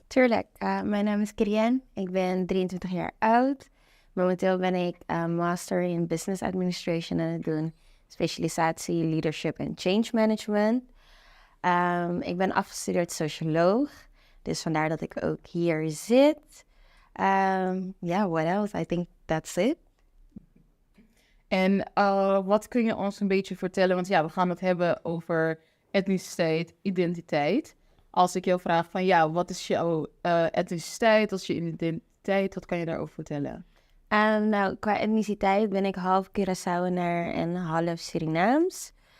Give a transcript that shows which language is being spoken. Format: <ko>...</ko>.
<nl>Tuurlijk, mijn naam is Kyrien. Ik ben 23 jaar oud. Momenteel ben ik master in business administration aan het doen. Specialisatie leadership en change management. Ik ben afgestudeerd socioloog. Dus vandaar dat ik ook hier zit.</nl> <en>What else? I think that's it.</en> <nl>En wat kun je ons een beetje vertellen? Want we gaan het hebben over etniciteit, identiteit. Als ik jou vraag van wat is jouw etniciteit, wat is je identiteit, wat kan je daarover vertellen? Qua etniciteit ben ik half Curaçaoener en half Surinaams.</nl>